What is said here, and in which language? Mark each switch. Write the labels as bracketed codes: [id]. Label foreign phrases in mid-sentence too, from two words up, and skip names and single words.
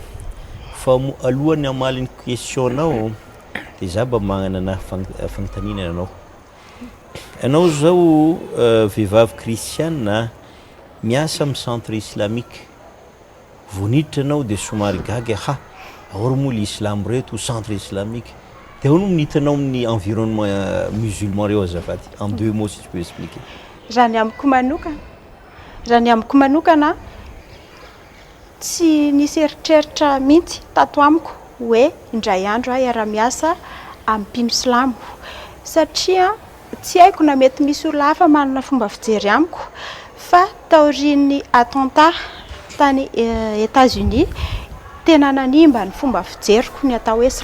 [mg] fa alohan'ny amalin'ny questionao de za mba magnana fagnontaniana anao zao vehivavy kristianina miasa amin'ny [fr] centre islamique [mg] voniditra anao de somary gaga ahory moa le islam reto [fr] centre islamique [mg] de ahoana minitanao amin'ny [fr] environnement musulman [mg] reo azafady [fr] en 2 mots si tu peux expliquer [mg] raha ny amiko manokana tsy nisy eritreritra mihitsy tato amiko hoe indray andro aho iara-miasa amin'ny mpino silamo satria tsy haiko na mety misy olona hafa manana fomba fijery amiko fa taorian'ny attentat tany États-Unis tena nanimba ny fomba fijeriko ny atao hoe